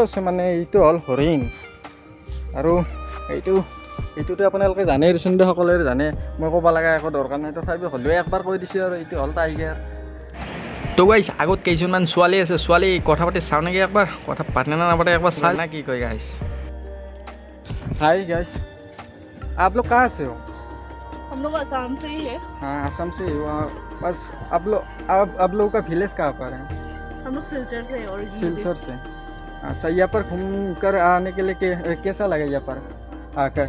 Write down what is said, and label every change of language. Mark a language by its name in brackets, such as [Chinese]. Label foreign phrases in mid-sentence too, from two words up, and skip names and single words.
[Assamese] আছে মানে এইটো হ'ল হৰিণ আৰু এইটোতো আপোনালোকে জানেই দেচোন দে সকলোৱে জানে মই ক'ব লগা একো দৰকাৰ নাই তথাপিও হ'লেও একবাৰ কৈ দিছোঁ আৰু এইটো হ'ল টাইগাৰ তো গাইছ আগত কেইজনমান ছোৱালী আছে ছোৱালী কথা পাতি চাওঁ নেকি একবাৰ কথা পাতে না নাপাতে একবাৰ চাই না কি কয় গাইছ [Hindi] हाय गाइस आप लोग कहाँ से हो हम लोग आसाम से ही है हाँ आसाम से ही वहाँ बस आप लोगों का विलेज कहाँ पर है हम लोग सिलचर से ओरिजिनली सिलचर से अच्छा यहाँ पर घूम कर आने के लिए कैसा लगा यहाँ पर आकर